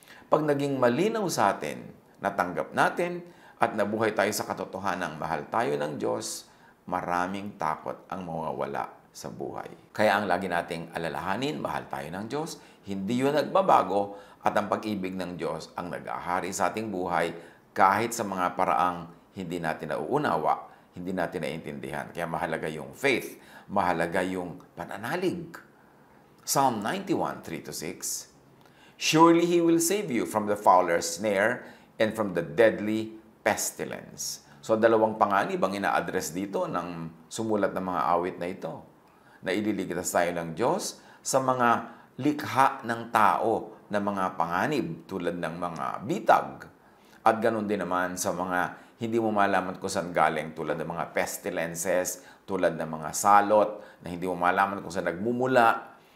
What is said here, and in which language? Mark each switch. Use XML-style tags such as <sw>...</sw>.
<tl>Pag naging malinaw sa atin, natanggap natin, at nabuhay tayo sa katotohanan, mahal tayo ng Diyos, maraming takot ang mawawala sa buhay. Kaya ang lagi nating alalahanin, mahal tayo ng Diyos, hindi yun nagbabago, at ang pag-ibig ng Diyos ang nag-ahari sa ating buhay kahit sa mga paraang hindi natin nauunawa, hindi natin naiintindihan. Kaya mahalaga yung faith, mahalaga yung pananalig.</tl> <en>Psalm 91:3-6, surely He will save you from the fowler's snare and from the deadly pestilence.</en> <tl>So, dalawang panganib ang ina-address dito ng sumulat ng mga awit na ito. Na ililigtas tayo ng Diyos sa mga likha ng tao na mga panganib tulad ng mga bitag. At ganun din naman sa mga hindi mo malaman kung saan galing tulad ng mga pestilences, tulad ng mga salot na hindi mo malaman kung saan nagmumula.</tl>